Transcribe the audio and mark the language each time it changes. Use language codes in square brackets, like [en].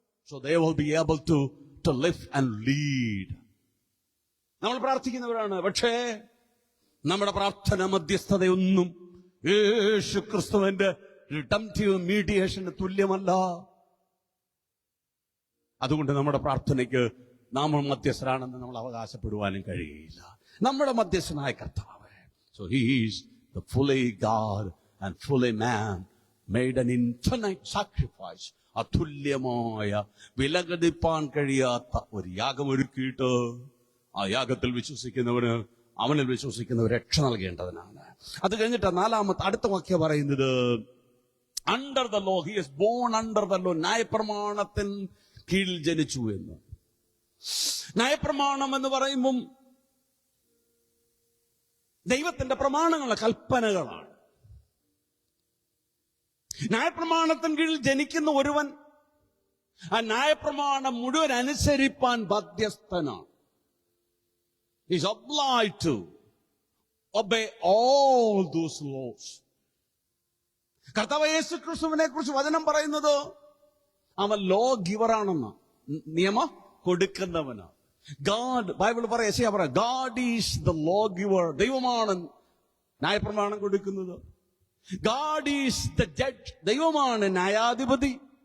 [en] So they will be able to live and lead. [ml] നമ്മൾ പ്രാർത്ഥിക്കുന്നവരാണ്. പക്ഷേ നമ്മുടെ പ്രാർത്ഥന മധ്യസ്ഥതയൊന്നും യേശു ക്രിസ്തുവിന്റെ റിഡംപ്റ്റീവ് മീഡിയേഷന് തുല്യമല്ല. അതുകൊണ്ട് നമ്മുടെ പ്രാർത്ഥനയ്ക്ക് നാം മധ്യസ്ഥരാണെന്ന് നമ്മൾ അവകാശപ്പെടുവാനും കഴിയില്ല. നമ്മുടെ മധ്യസ്ഥനായ കർത്താവ്, [en] so he is the fully God and fully man, made an infinite sacrifice. [ml] അതുല്യമായ വിലകടിപ്പാൻ കഴിയാത്ത ഒരു യാഗം ഒരുക്കിയിട്ട് ആ യാഗത്തിൽ വിശ്വസിക്കുന്നവന്, അവനിൽ വിശ്വസിക്കുന്നവർ രക്ഷ നൽകേണ്ടതിനാണ്. അത് കഴിഞ്ഞിട്ട് അടുത്ത വാക്യം പറയുന്നത്, under the law, he is bone under the law. ന്യായപ്രമാണത്തിന് കീഴിൽ ജനിച്ചു എന്ന്. ന്യായപ്രമാണം എന്ന് പറയുമ്പം ദൈവത്തിന്റെ പ്രമാണങ്ങളെ കൽപ്പനകളാണ്. ന്യായപ്രമാണത്തിന് കീഴിൽ ജനിക്കുന്ന ഒരുവൻ ആ ന്യായപ്രമാണം മുഴുവൻ അനുസരിപ്പാൻ ബാധ്യസ്ഥനാണ്. [en] He is obliged to obey all those laws. [ml] കർത്താവ് യേശു ക്രിസ്തുവിനെ കുറിച്ച് വചനം പറയുന്നത് അവൻ ലോ ഗിവറാണെന്ന്, നിയമ കൊടുക്കുന്നവനാണ്. ബൈബിൾ പറയാം, God is the law giver. ദൈവമാണ് ന്യായപ്രമാണം കൊടുക്കുന്നത്. God is the judge. ദൈവമാണ് ന്യായാധിപതി.